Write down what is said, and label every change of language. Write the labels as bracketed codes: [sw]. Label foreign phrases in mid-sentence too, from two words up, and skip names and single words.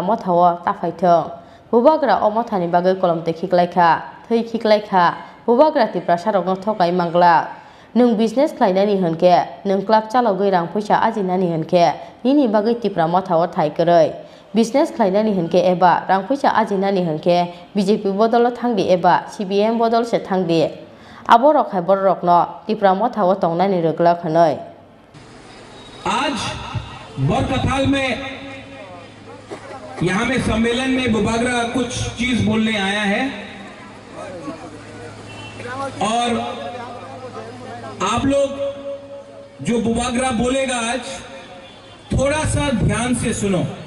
[trp] Mothao tafaithong bubagra o mothani bagai kolomte khiklaikha thei khiklaikha bubagra Tipra sarok no thokai mangla nung business khlainani honke nung club chalogoi rang paisa ajinani honke nini bagai Tipra Mothao thai koroi business khlainani honke eba rang paisa ajinani honke BJP bodolo thangdi eba CPM bodol se thangdi abo rok hai borok no Tipra Mothao tongnani rogla khanoi [hi] आज बरकथाल में यहाँ में सम्मेलन में बुबागरा कुछ चीज बोलने आया है और आप लोग जो बुबागरा बोलेगा आज थोड़ा सा ध्यान से सुनो।